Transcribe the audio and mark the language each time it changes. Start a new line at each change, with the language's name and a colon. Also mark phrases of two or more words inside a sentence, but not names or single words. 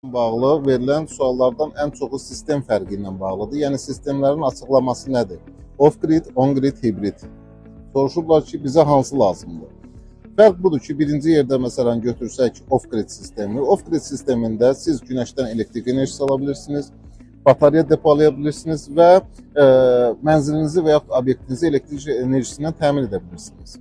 Azerbaijani: Bağlı verilən suallardan ən çoxu sistem fərqi ilə bağlıdır. Yəni sistemlərin açıqlaması nədir?
English: Off-grid, on-grid,
Azerbaijani: hibrid. Soruşublar ki, bizə hansı lazımdır? Fərq budur ki, birinci yerdə məsələn götürsək off-grid sistemi. Off-grid sistemində siz günəşdən elektrik enerjisi ala bilirsiniz, batarya depolaya bilirsiniz və mənzilinizi və yaxud obyektinizi elektrik enerjisindən təmin edə bilirsiniz.